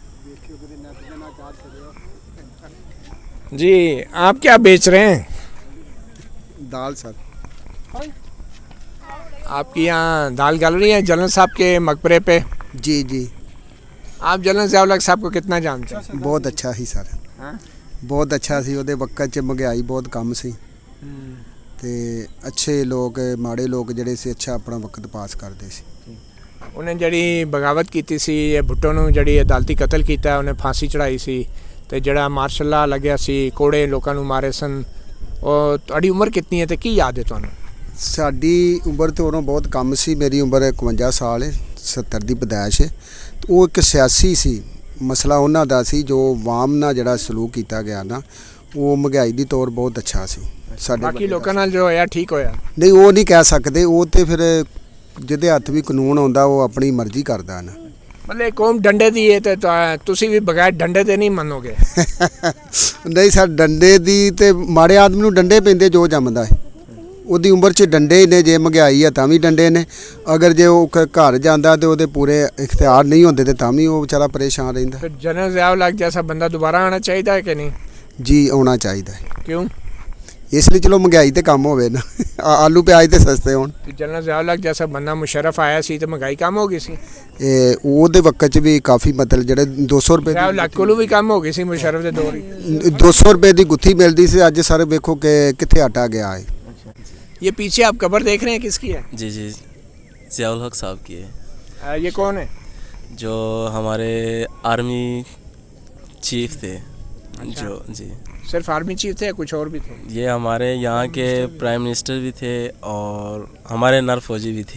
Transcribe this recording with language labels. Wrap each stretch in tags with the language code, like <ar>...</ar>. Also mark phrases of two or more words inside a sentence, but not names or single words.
<ur>جی آپ کیا بیچ رہے ہیں؟ دال سر۔ آپ کی یہاں دال گل رہی ہے جنرل صاحب کے مقبرے پہ؟ جی جی، آپ جنرل ضیاء الحق صاحب کو کتنا جانتے ہیں؟</ur> <pa>بہت اچھا ہی سر، بہت اچھا سی۔ ਉਹਦੇ ਵਕਤ 'ਚ ਮਹਿੰਗਾਈ ਬਹੁਤ ਕਮ ਸੀ ਤੇ ਅੱਛੇ ਲੋਕ ਮਾੜੇ ਲੋਕ ਜਿਹੜੇ ਸੀ ਅੱਛਾ ਆਪਣਾ ਵਕਤ ਪਾਸ ਕਰਦੇ ਸੀ। انہیں جڑی بغاوت کیتی سی، یہ بھٹو نو جڑی عدالتی قتل کیتا ہے، انہیں پھانسی چڑھائی سی، تے جڑا مارشل لا لگیا سی، کوڑے لوکاں نو مارے سن۔ اور تہاڈی عمر کتنی ہے تے کی یاد ہے تانوں؟ ਸਾਡੀ ਉਮਰ ਤੇ ਉਦੋਂ ਬਹੁਤ ਕਮ ਸੀ، ਮੇਰੀ ਉਮਰ 51 ਸਾਲ ਹੈ، 70 ਦੀ ਪੈਦਾਇਸ਼ ਹੈ। ਉਹ ਇੱਕ ਸਿਆਸੀ ਸੀ, ਮਸਲਾ ਉਹਨਾਂ ਦਾ ਸੀ ਜੋ ਵਾਮ ਨਾਲ ਜਿਹੜਾ ਸਲੂਕ ਕੀਤਾ ਗਿਆ ਨਾ, ਉਹ ਮਹਿੰਗਾਈ ਦੀ ਤੌਰ ਬਹੁਤ ਅੱਛਾ ਸੀ। ਸਾਡੇ باقی ਲੋਕਾਂ ਨਾਲ ਜੋ ਹੋਇਆ ਠੀਕ ਹੋਇਆ؟ ਨਹੀਂ ਉਹ ਨਹੀਂ ਕਹਿ ਸਕਦੇ, ਉਹ ਤੇ ਫਿਰ ਜਿਹਦੇ ਹੱਥ ਵੀ ਕਾਨੂੰਨ ਆਉਂਦਾ ਉਹ ਆਪਣੀ ਮਰਜ਼ੀ ਕਰਦਾ ਨਾ। مطلب قوم ڈنڈے دی ہے تے تسی بھی بغیر ڈنڈے تے نہیں منو گے؟ ਨਹੀਂ ਸਰ، ਡੰਡੇ ਦੀ ਤੇ ਮਾੜੇ ਆਦਮੀ ਨੂੰ ਡੰਡੇ ਪੈਂਦੇ ਜੋ ਜੰਮਦਾ ਹੈ। ਉਹਦੀ ਉਮਰ 'ਚ ਡੰਡੇ ਹੀ ਨੇ, ਜੇ ਮਹਿੰਗਾਈ ਹੈ ਤਾਂ ਵੀ ਡੰਡੇ ਨੇ, ਅਗਰ ਜੇ ਉਹ ਘਰ ਜਾਂਦਾ ਤੇ ਉਹਦੇ ਪੂਰੇ ਇਖਤਿਆਰ ਨਹੀਂ ਹੁੰਦੇ ਤੇ ਤਾਂ ਵੀ ਉਹ ਵਿਚਾਰਾ ਪਰੇਸ਼ਾਨ ਰਹਿੰਦਾ।</pa> <ur>تو جنرل ضیاء الحق جیسا بندہ دوبارہ آنا چاہیے ہے کہ نہیں؟</ur> <pa>ਜੀ ਆਉਣਾ ਚਾਹੀਦਾ ਹੈ،</pa> <ur>کیوں؟</ur> <pa>ਇਸ ਲਈ ਚਲੋ ਮਹਿੰਗਾਈ ਤੇ ਕੰਮ ਹੋਵੇ ਨਾ, ਆਲੂ ਪਿਆਜ਼ ਤੇ ਸਸਤੇ ਹੋਣ। جنرل ضیاء الحق جیسا بندہ مشرف آیا سی تو مہنگائی کم ہو گئی سی؟ ਉਹਦੇ ਵਕਤ 'ਚ ਵੀ ਕਾਫੀ ਮਤਲਬ ਜਿਹੜੇ 200 ਰੁਪਏ ضیاء الحق کولو بھی کم ہو گئی سی مشرف دے دور ہی۔ 200 ਰੁਪਏ ਦੀ ਗੁੱਥੀ ਮਿਲਦੀ ਸੀ، ਅੱਜ ਸਰ ਵੇਖੋ کہ ਕਿੱਥੇ ਆਟਾ ਗਿਆ ہے۔</pa> <ur>یہ پیچھے آپ قبر دیکھ رہے ہیں کس کی ہے؟ جی جی، ضیاء الحق صاحب کی ہے، یہ کون ہے؟ جو ہمارے آرمی چیف تھے۔ جو جی، صرف آرمی چیف تھے یا کچھ اور بھی تھے؟ یہ ہمارے یہاں کے پرائم منسٹر بھی تھے اور ہمارے نر فوجی بھی تھے۔</ur>